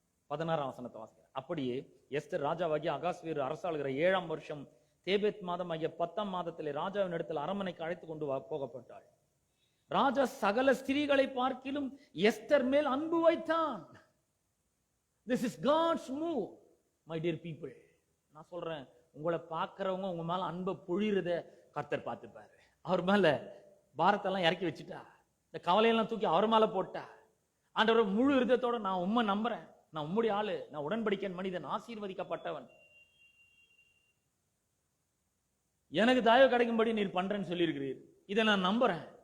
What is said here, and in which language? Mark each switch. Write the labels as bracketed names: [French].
[Tamil] 16ஆம் வசனத்தை வாசிக்கிறேன். அப்படியே எஸ்தர் ராஜாவாகிய அகாஸ்வேரு அரசாளுகிற 7ஆம் வருஷம் தேபேத் மாதம் ஆகிய 10ஆம் மாதத்திலே ராஜாவின் இடத்தில் அரண்மனைக்கு அழைத்து கொண்டு போகப்பட்டாள். ராஜா சகல ஸ்திரீகளை பார்க்கிலும் எஸ்தர் மேல் அன்பு வைத்தான். [English] This is God's move, my dear people. [Tamil] நான் சொல்றேன், உங்களை பார்க்கிறவங்க உங்க மேல அன்பை பொழிறத கர்த்தர் பார்த்துப்பாரு. அவர் மேல பாரத்தெல்லாம் இறக்கி வச்சுட்டா, இந்த கவலையெல்லாம் தூக்கி அவர் மேல போட்டா, ஆண்டவர் முழு இருதயத்தோட நான் உண்மை நம்புறேன், நான் உம்முடைய ஆளு, நான் உடன்படிக்கை மனிதன், ஆசீர்வதிக்கப்பட்டவன், எனக்கு தயவு கிடைக்கும்படி நீர் பண்றேன்னு சொல்லியிருக்கிறீர். இதை நான் நம்புறேன்.